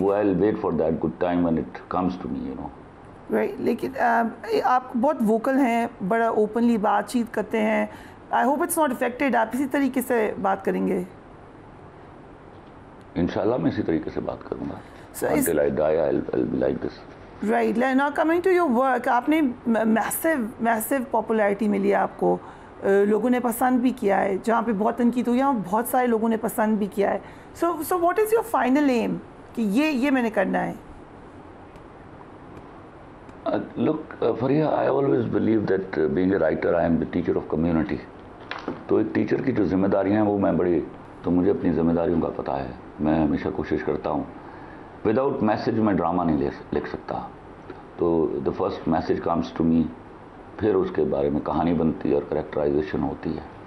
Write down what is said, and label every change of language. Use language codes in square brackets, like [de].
[en] وہ I will wait for that good time when it comes to me, you know. Right. [ur] لیکن آپ بہت vocal ہیں, بڑا اوپنلی بات چیت کرتے ہیں. [en] I hope it's not affected. [ur] آپ اسی طریقے سے بات کریں گے؟ انشاءاللہ میں اسی طریقے سے بات کروں گا. [en] Until I die, I'll be like this. Right. Now coming to your work, [ur] آپ نے میسو پاپولیرٹی ملی ہے آپ کو, لوگوں نے پسند بھی کیا ہے. جہاں پہ بہت تنقید ہوئی ہے وہاں بہت سارے لوگوں نے پسند بھی کیا ہے. [en] So what is your final aim [ur] کہ یہ میں نے کرنا ہے؟ [en] Look, Faria, I always believe that being a writer, I am the teacher of community. [ur] تو ایک ٹیچر کی جو ذمہ داریاں ہیں وہ میں تو مجھے اپنی ذمہ داریوں کا پتہ ہے. میں ہمیشہ کوشش کرتا ہوں وداؤٹ میسج میں ڈرامہ نہیں لکھ سکتا. تو [en] the first message comes to me, [ur] پھر اس کے بارے میں کہانی بنتی ہے اور کریکٹرائزیشن ہوتی ہے.